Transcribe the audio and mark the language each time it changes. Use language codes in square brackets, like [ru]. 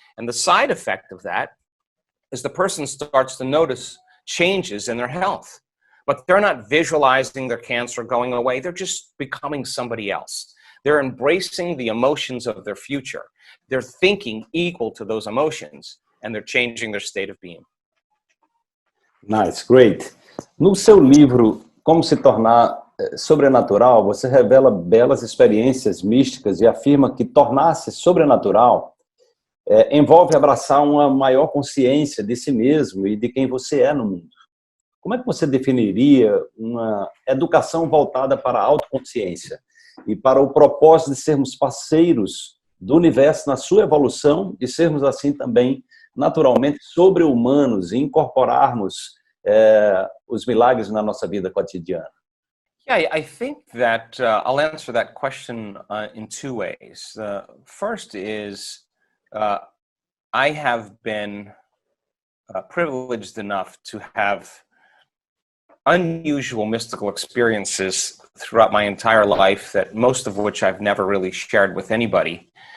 [en] And the side effect of that is the person starts to notice changes in their health. But they're not visualizing their cancer going away. They're just becoming somebody else. They're embracing the emotions of their future. They're thinking equal to those emotions, and they're changing their state of being. Nice, great. [pt] No seu livro, Como se tornar sobrenatural, você revela belas experiências místicas e afirma que tornar-se sobrenatural envolve abraçar uma maior consciência de si mesmo e de quem você é no mundo. Como é que você definiria uma educação voltada para a autoconsciência e para o propósito de sermos parceiros do universo na sua evolução e sermos assim também naturalmente sobre-humanos e incorporarmos os milagres na nossa vida cotidiana? [en] Yeah, I think that I'll answer that question in 2 ways. First is I have been privileged enough to have unusual mystical experiences throughout my entire life, that most of which I've never really shared with anybody.